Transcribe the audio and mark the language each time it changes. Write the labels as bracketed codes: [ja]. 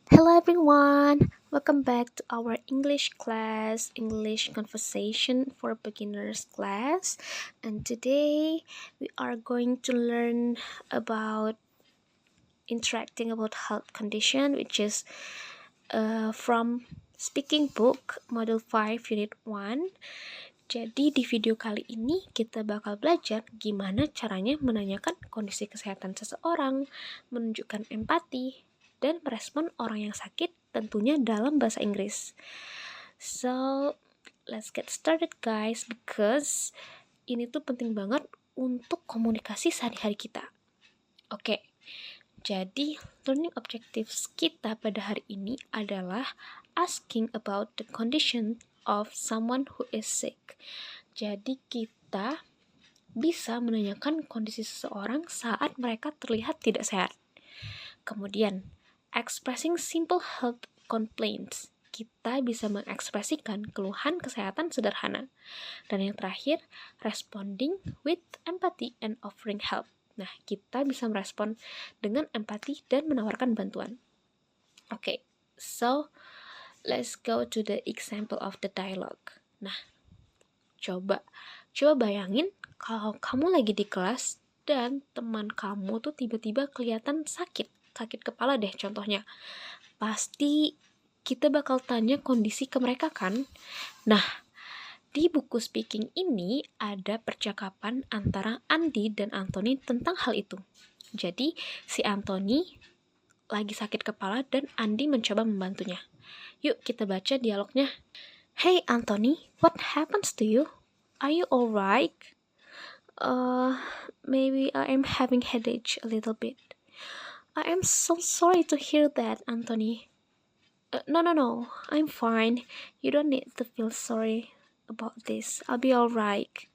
[en] Hello everyone, welcome back to our English class, English conversation for beginners class. And today we are going to learn about interacting about health condition, which is from speaking book model 5 unit 1. [id] Jadi di video kali ini kita bakal belajar gimana caranya menanyakan kondisi kesehatan seseorang, menunjukkan empati, dan merespon orang yang sakit tentunya dalam bahasa Inggris. [en] So, let's get started guys, because [id] ini tuh penting banget untuk komunikasi sehari-hari kita. Oke, jadi [en] learning objectives [id] kita pada hari ini adalah [en] asking about the condition of someone who is sick. [id] Jadi kita bisa menanyakan kondisi seseorang saat mereka terlihat tidak sehat. Kemudian, [en] expressing simple health complaints. [id] Kita bisa mengekspresikan keluhan kesehatan sederhana. Dan yang terakhir, [en] responding with empathy and offering help. [id] Nah, kita bisa merespon dengan empati dan menawarkan bantuan. [en] Oke, so let's go to the example of the dialogue. [id] Nah, coba bayangin kalau kamu lagi di kelas dan teman kamu tuh tiba-tiba kelihatan sakit kepala deh contohnya. Pasti kita bakal tanya kondisi ke mereka kan? Nah, di buku speaking ini ada percakapan antara Andi dan Anthony tentang hal itu. Jadi, si Anthony lagi sakit kepala dan Andi mencoba membantunya. Yuk kita baca dialognya. [en] Hey Anthony, what happens to you? Are you alright? Maybe I am having headache a little bit. I am so sorry to hear that, Anthony. No, I'm fine. You don't need to feel sorry about this. I'll be alright.